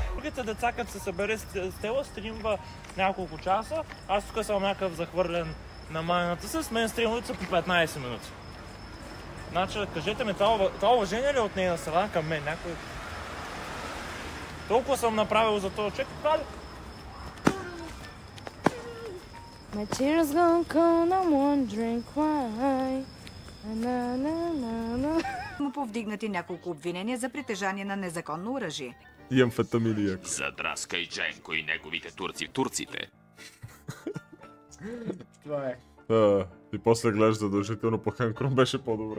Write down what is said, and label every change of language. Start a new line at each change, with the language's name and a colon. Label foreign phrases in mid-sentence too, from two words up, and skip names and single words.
Bulgarian: Другите деца, като се събере с Стела, стримва няколко часа. Аз тук съм някакъв захвърлен на майната си, с мен стримват по 15 минути. Значи, кажете ми, това уважение ли е от нейна страна към мен? Някой... Толкова съм направил за този човек, това ли?
English: My tears gonna come, I'm wondering why.
Bulgarian: Му повдигнати няколко обвинения за притежание на незаконно оръжие. И амфетамини яко. Задраскай Дженко и неговите турци в турците. Това е. И после гледаш задължително по Ханкрон, беше по-добре.